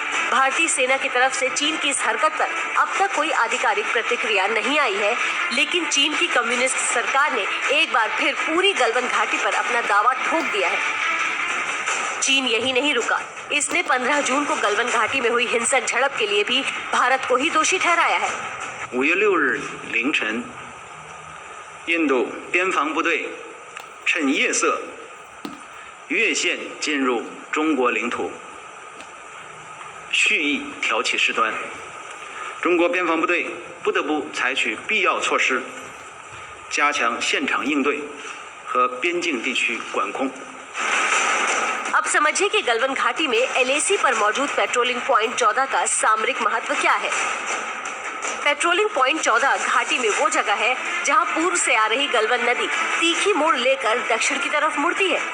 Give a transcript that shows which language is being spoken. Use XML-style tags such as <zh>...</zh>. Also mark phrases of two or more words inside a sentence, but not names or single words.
<hi>भारतीय सेना की तरफ से चीन की इस हरकत पर अब तक कोई आधिकारिक प्रतिक्रिया नहीं आई है, लेकिन चीन की कम्युनिस्ट सरकार ने एक बार फिर पूरी गलवान घाटी पर अपना दावा ठोक दिया है। चीन यही नहीं रुका, इसने 15 जून को गलवान घाटी में हुई हिंसक झड़प के लिए भी भारत को ही दोषी ठहराया है।</hi> <zh>5 月6日凌晨，印度边防部队趁夜色越线进入中国领土，蓄意挑起事端。中国边防部队不得不采取必要措施，加强现场应对和边境地区管控。</zh> <hi>अब समझिए कि गलवान घाटी में LAC पर मौजूद</hi> <en>patrolling point</en> <hi>14 का सामरिक महत्व क्या है।</hi> <en>patrolling point</en> <hi>14 घाटी में वो जगह है जहां पूर्व से आ रही गलवान नदी तीखी मोड़ लेकर दक्षिण की तरफ मुड़ती है।</hi>